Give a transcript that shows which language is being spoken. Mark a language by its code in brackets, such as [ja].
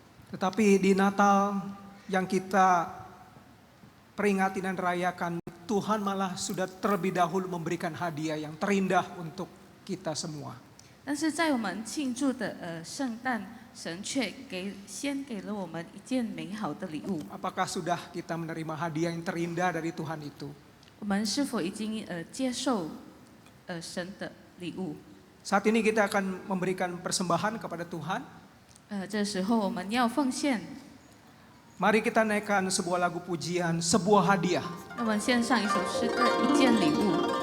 [id] Tetapi di Natal yang kita peringati dan rayakan, Tuhan malah sudah terlebih dahulu memberikan hadiah yang terindah untuk kita semua. [zh] 但是在我们庆祝的圣诞，神却先给了我们一件美好的礼物。 [id] Apakah sudah kita menerima hadiah yang terindah dari Tuhan itu? [zh] 我们是否已经接受神的礼物？ [id] Saat ini kita akan memberikan persembahan kepada Tuhan. [zh] 这时候我们要奉献， [id] Mari kita naikkan sebuah lagu pujian, sebuah hadiah. [zh] 我们献上一首诗歌，一件礼物。